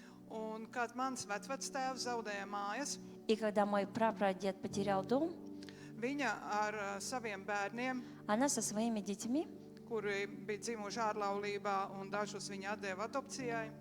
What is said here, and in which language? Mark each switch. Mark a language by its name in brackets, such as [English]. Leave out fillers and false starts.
[Latvian] Un kad mans vecvectēvs zaudēja mājas, [Russian] И когда мой прапрадед потерял дом, [Latvian] viņa ar saviem bērniem, [Russian] она со своими детьми, [Latvian] kuri bija dzimuši ārlaulībā un dažus viņa atdeva adopcijai,